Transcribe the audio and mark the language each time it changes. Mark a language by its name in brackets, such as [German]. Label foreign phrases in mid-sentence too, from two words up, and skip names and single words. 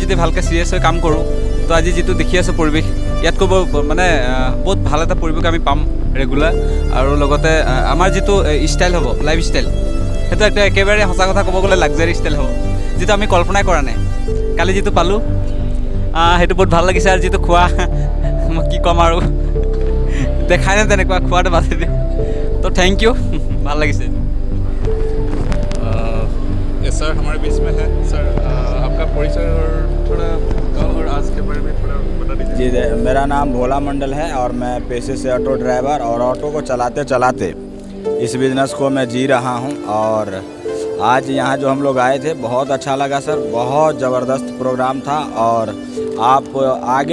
[Assamese] যদি ভালকৈ চিৰিয়াছ হৈ কাম কৰোঁ তো আজি যিটো দেখি আছোঁ পৰিৱেশ ইয়াতকৈ মানে বহুত ভাল এটা পৰিৱেশ আমি পাম ৰেগুলাৰ আৰু লগতে আমাৰ যিটো ষ্টাইল হ'ব [English] life style [Assamese] সেইটো একটা একেবাৰে সঁচা কথা ক'ব গ'লে [English] luxury style [Assamese] হ'ব যিটো আমি কল্পনাই কৰা নাই কালি যিটো পালোঁ সেইটো বহুত ভাল লাগিছে আৰু যিটো খোৱা মই কি ক'ম আৰু দেখাই নাই তেনেকুৱা খোৱাটো বাদ দিওঁ তো [English] thank you [Assamese] ভাল লাগিছে [Hindi] सर हमारे बीच में है सर आपका परिचय और थोड़ा और आज के बारे में थोड़ा बता दीजिए जी मेरा नाम भोला मंडल है और मैं पेशे से [English] auto driver [Hindi] और ऑटो को चलाते चलाते इस बिज़नेस को मैं जी रहा हूं और आज यहाँ जो हम लोग आए थे बहुत अच्छा लगा सर बहुत ज़बरदस्त प्रोग्राम था और आप आगे